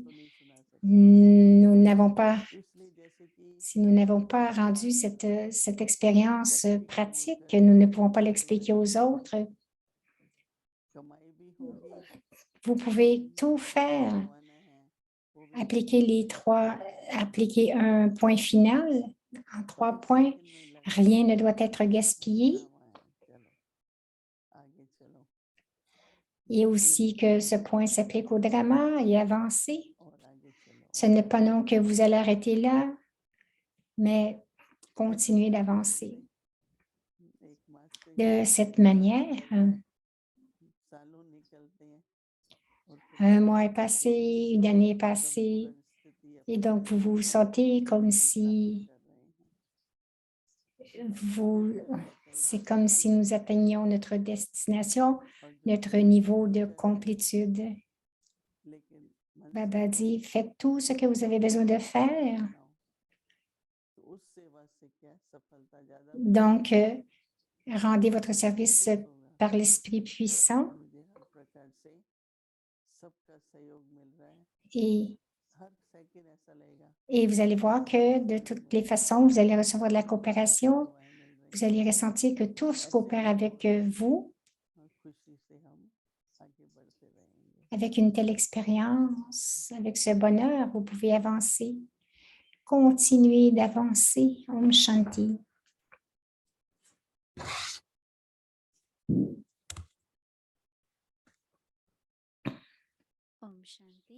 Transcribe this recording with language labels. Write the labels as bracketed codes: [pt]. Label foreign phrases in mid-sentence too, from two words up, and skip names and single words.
[hi] तो नहीं सुना सकते। [fr] nous n'avons pas, [hi] इसलिए जैसे कि [fr] si nous n'avons pas rendu cette expérience pratique, nous ne pouvons pas l'expliquer aux autres. [hi] कमाई भी होगी, [fr] Vous pouvez tout faire. [hi] कमाना है, वो भी [fr] Appliquer un point final en 3 points. Rien ne doit être gaspillé. [hi] चलो आगे चलो [fr] Et aussi que ce point s'applique au drama et avancer. [hi] और आगे चलो। [fr] Ce n'est pas non que vous allez arrêter là, mais continuer d'avancer. [hi] एक मास से [fr] De cette manière, [hi] सालों निकलते हैं और [fr] un mois est passé, une année est passée, [hi] परिस्थिति [fr] et donc vous vous sentez comme si c'est comme si nous atteignions notre destination, notre niveau de complétude. [hi] लेकिन [fr] Baba dit, faites tout ce que vous avez besoin de faire. [hi] तो उस सेवा से क्या सफलता ज्यादा [fr] Donc, rendez votre service par l'Esprit puissant [hi] मुझे हर प्रकार से सबका सहयोग मिल रहा है। [fr] et, [hi] हर सेकंड ऐसा लगेगा [fr] et vous allez voir que de toutes les façons, vous allez recevoir de la coopération. [hi] दुआएं मिल रही [fr] Vous allez ressentir que tous coopèrent avec vous [hi] हैं और खुशी से हम आगे बढ़ते रहेंगे। [fr] avec une telle expérience, avec ce bonheur, vous pouvez avancer. Continuez d'avancer. [hi] Om Shanti. Om Shanti.